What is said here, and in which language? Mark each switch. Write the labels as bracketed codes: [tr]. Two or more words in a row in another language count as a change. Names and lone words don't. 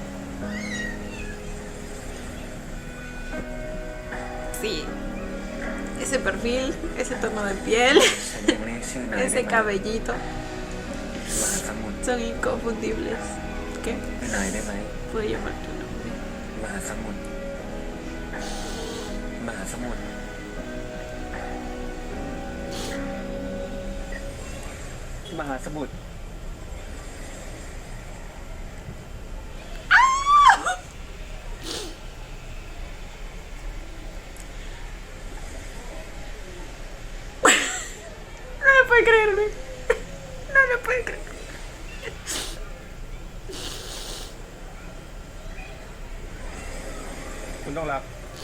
[es] Sí. Ese perfil, ese tono de piel, [th] ฉันยังไม่ได้ชื่อนายได้ [es] ese [th] ไหม [es] cabellito, [th] มหาสมุทร [es] son inconfundibles. ¿Qué? [th] เป็นนายได้ไหม [es] Puedo llamar tu nombre. [th] มหาสมุทรมหาสมุทรมหาสมุทร [es] No lo puedo creer, güey. No lo puedo creer. [th] คุณต้องรับ